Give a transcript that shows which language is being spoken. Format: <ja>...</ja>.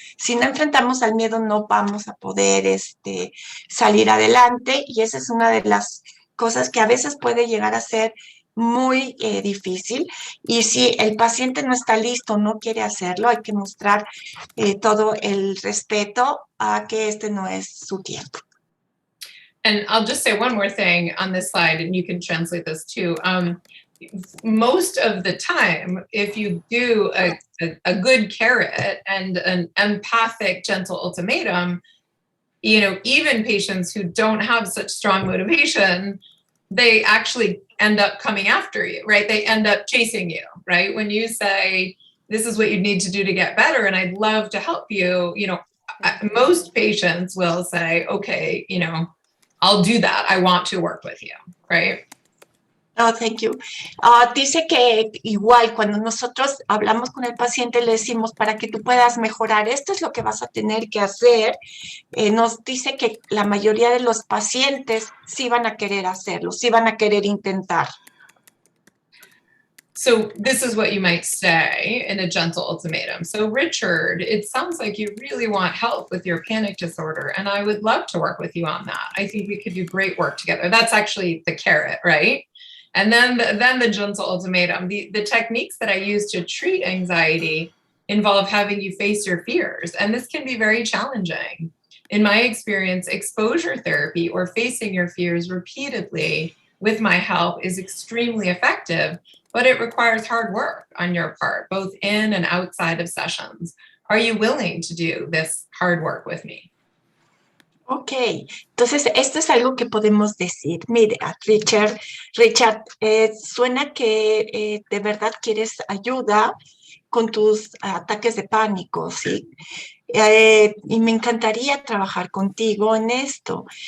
<es>Si no enfrentamos al miedo, no vamos a poder salir adelante, y esa es una de las cosas que a veces puede llegar a ser muy difícil, y si el paciente no está listo, no quiere hacerlo, hay que mostrar todo el respeto a que este no es su tiempo.</es> <en>And I'll just say one more thing on this slide, and you can translate this too. Most of the time, if you do a good carrot and an empathic, gentle ultimatum, you know, even patients who don't have such strong motivation, they actually end up coming after you, right? They end up chasing you, right? When you say, this is what you need to do to get better, and I'd love to help you, you know, most patients will say, okay, you know, I'll do that. I want to work with you, right? Oh, thank you.</en> <es>Dice que igual cuando nosotros hablamos con el paciente, le decimos, para que tú puedas mejorar, esto es lo que vas a tener que hacer. Nos dice que la mayoría de los pacientes sí van a querer hacerlo, sí van a querer intentar.</es> <en>So this is what you might say in a gentle ultimatum. So Richard, it sounds like you really want help with your panic disorder, and I would love to work with you on that. I think we could do great work together. That's actually the carrot, right? And then the gentle ultimatum. The techniques that I use to treat anxiety involve having you face your fears, and this can be very challenging. In my experience, exposure therapy, or facing your fears repeatedly with my help, is extremely effective, but it requires hard work on your part, both in and outside of sessions. Are you willing to do this hard work with me?</en> <es>Ok, entonces esto es algo que podemos decir. Mira, Richard, suena que de verdad quieres ayuda con tus ataques de pánico, ¿sí? Y me encantaría trabajar contigo en esto.</es>